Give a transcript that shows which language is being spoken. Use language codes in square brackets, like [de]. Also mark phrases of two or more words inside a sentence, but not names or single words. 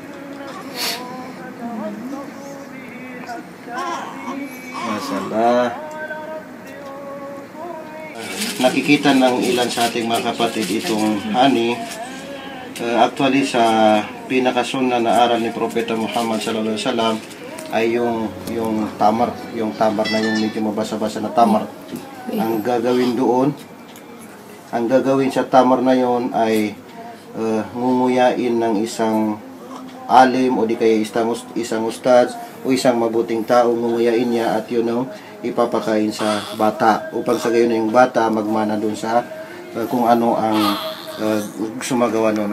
[tl] Masalah. Nakikita ng ilan sa ating mga kapatid itong honey. Actually, sa pinakasunna na aral ni Propeta Muhammad [ar] صلى الله عليه وسلم [tl] ay yung tamar na yung medyo mabasa-basa na tamar. Ang gagawin doon, ang gagawin sa tamar na yon ay ngunguyain ng isang alim o di kaya isang ustad o isang mabuting tao, ngunguyain niya at yun ang ipapakain sa bata upang sa gayon yung bata magmana doon sa kung ano ang sumagawa noon.